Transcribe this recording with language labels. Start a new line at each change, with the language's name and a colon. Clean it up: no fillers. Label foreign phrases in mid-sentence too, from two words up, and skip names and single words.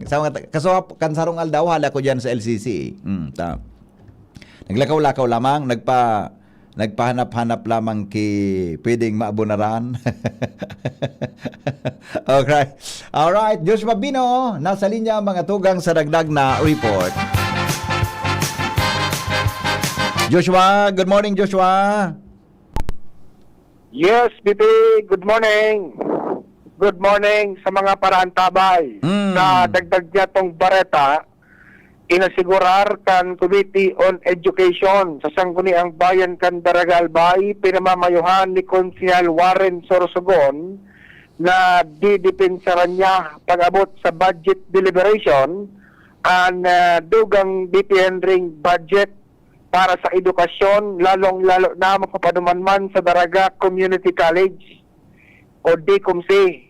Bikol: Sa mga kasawap kansarong aldaw, hala ko dyan sa LCC. Naglakaw-lakaw lamang, nagpahanap-hanap lamang pwedeng maabunaran.
English: Okay.
Bikol: Alright, Joshua Bino, nasa linya mga tugang sa dagdag na report.
English: Joshua, good morning, Joshua. Yes, BP, good morning. Good morning
Bikol: sa mga parantabay. Sa dagdag niya tong bareta, inasigurar kan
English: Committee on Education
Bikol: sa Sangguniang Bayan kan Daragalbay, pinamamayuhan ni Konsehal Warren Sorsogon na didepensaran niya pag-abot sa
English: budget deliberation
Bikol: ang dugang DPN ring budget para sa edukasyon, lalong-lalo na makapadumanman sa Daraga Community College o DCOMC.